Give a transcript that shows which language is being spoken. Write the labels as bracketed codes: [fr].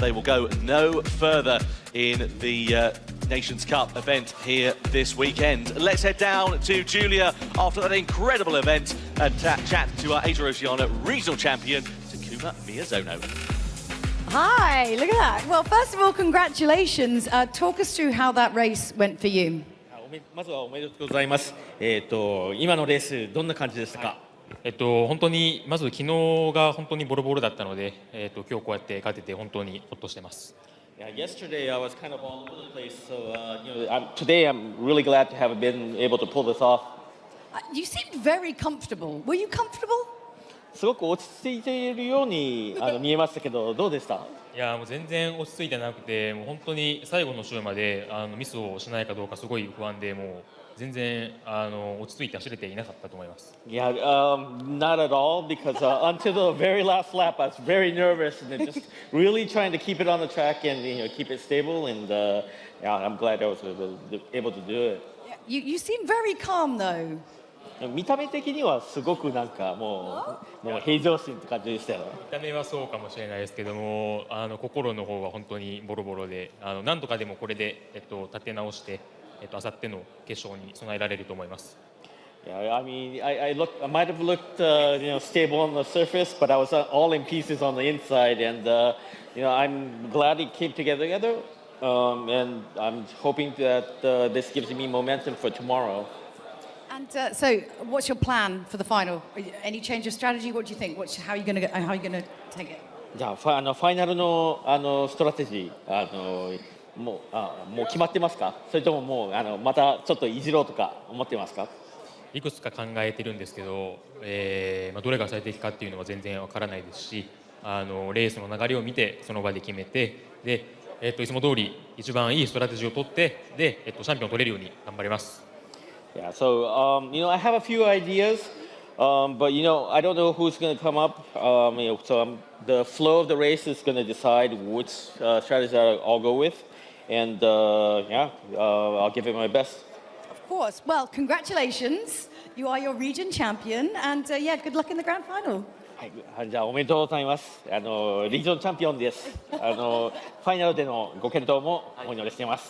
[en] They will go no further in the Nations Cup event here this weekend. Let's head down to Julia after that incredible event and chat to our Asia-Oceania regional champion, Takuma Miyazono. Hi, look at that. Well, first of all, congratulations. Talk us through how that race went for you. [ja] まずはおめでとうございます。今のレースどんな感じでしたか？本当にまず昨日が本当にボロボロだったので、今日こうやって勝てて本当にほっとしてます。 [en] Yeah, yesterday I was kind of all over the place, so today I'm really glad to have been able to pull this off. You seemed very comfortable. Were you comfortable? [ja] すごく落ち着いているように見えましたけど、どうでした？いやもう全然落ち着いてなくて、もう本当に最後の週までミスをしないかどうかすごい不安で、もう全然落ち着いて走れていなかったと思います。 [en] Yeah, not at all, because until the very last lap I was very nervous and just really trying to keep it on the track and keep it stable, and yeah, I'm glad I was able to do it. You seem very calm though. [ja] 見た目的にはすごくなんかもう平常心って感じでしたよ。見た目はそうかもしれないですけども、心の方は本当にボロボロで、なんとかでもこれで立て直して、明後日の決勝に備えられると思います。 [en] Yeah, I mean, I might have looked, stable on the surface, but I was all in pieces on the inside, and I'm glad it came together, and I'm hoping that this gives me momentum for tomorrow. And so, what's your plan for the final? Any change of strategy? What do you think? How are you going to take it? [ja] じゃあファイナルのストラテジーもう決まってますか？それとももうまたちょっといじろうとか思ってますか？いくつか考えてるんですけど、どれが最適かっていうのは全然わからないですし、レースの流れを見てその場で決めて、で、いつも通り一番いいストラテジーを取って、で、チャンピオンを取れるように頑張ります。 [en] Yeah, so I have a few ideas, but I don't know who's going to come up. So the flow of the race is going to decide which strategy I'll go with, and I'll give it my best. Of course. Well, congratulations. You are your region champion, and good luck in the grand final. [ja] はい、じゃあおめでとうございます。リージョンチャンピオンです。ファイナルでのご健闘もお祈りしています。